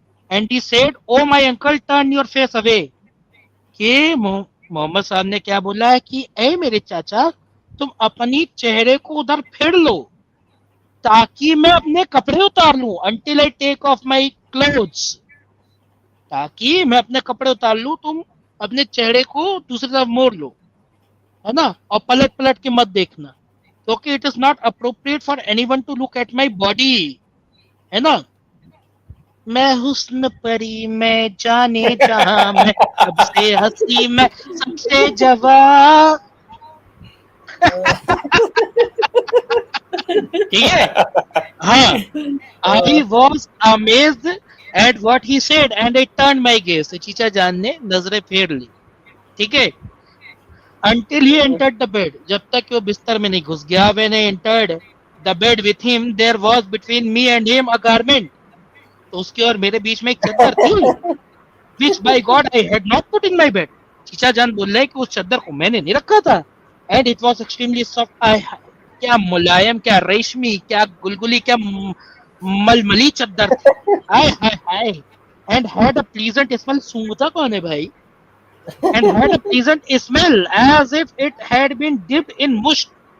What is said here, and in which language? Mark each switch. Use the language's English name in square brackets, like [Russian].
[English] and he said oh my uncle turn your face away, [Hindi] कि मोहम्मद साहब ने क्या बोला है कि ए मेरे चाचा, तुम अपनी चेहरे को उधर फेर लो ताकि मैं अपने कपड़े उतार लूं, [English] until I take off my clothes, [Hindi] ताकि मैं अपने कपड़े उतार लूं, तुम अपने चेहरे को दूसरी तरफ मोड़ लो, है ना, और पलट पलट के मत देखना, क्योंकि [English] it is not appropriate for anyone to look at my body, [Hindi] है ना। मैं हुस्न परी, मैं जाने जहां, मैं सबसे हंसी, मैं सबसे जवां, ठीक है। [English] हाँ, I was amazed at what he said and I turned my gaze. [Hindi] तो चीचा जान ने नजरें फेर ली, ठीक है, [English] until he entered the bed, [Hindi] जब तक वो बिस्तर में नहीं घुस गया। [English] When I entered the bed with him, there was between me and him a garment. [Hindi] तो उसके और मेरे बीच में एक चादर थी, [English] which by God I had not put in my bed. [Hindi] चीचा जान बोल रहे हैं कि उस चादर को मैंने नहीं रखा था, [English] and it was extremely soft. [Hindi] क्या मुलायम, क्या रेशमी, क्या गुलगुली, क्या मलमली चादर थी, हाय हाय हाय, [English] And had a pleasant smell. [Hindi] सूंघता कौन है भाई? [English] And had a pleasant smell as if it had been dipped in मुश्क।